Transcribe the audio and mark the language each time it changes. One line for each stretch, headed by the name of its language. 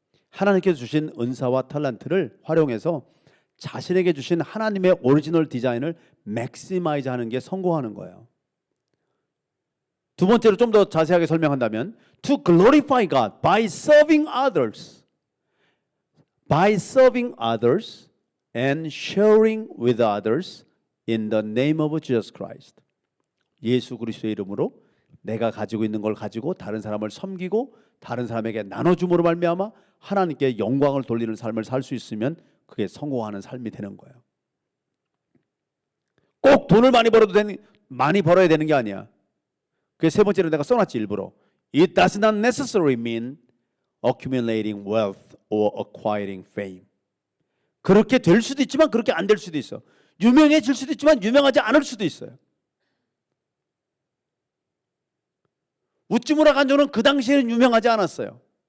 Korean: 하나님께서 주신 은사와 탤런트를 활용해서 자신에게 주신 하나님의 오리지널 디자인을 maximize 하는 게 성공하는 거예요. 두 번째로 좀 더 자세하게 설명한다면
English: to glorify God by serving others. By serving others and sharing with others in the name of Jesus Christ.
Korean: 예수 그리스도의 이름으로 내가 가지고 있는 걸 가지고 다른 사람을 섬기고 다른 사람에게 나눠줌으로 말미암아 하나님께 영광을 돌리는 삶을 살 수 있으면 그게 성공하는 삶이 되는 거예요. 꼭 돈을 많이 벌어야 되는 게 아니야. 그게 세 번째로 내가 써놨지 일부러.
English: It does not necessarily mean accumulating wealth or acquiring fame.
Korean: 그렇게 될 수도 있지만 그렇게 안 될 수도 있어. 유명해질 수도 있지만 유명하지 않을 수도 있어요. 우찌무라 간조는 그 당시에는 유명하지 않았어요.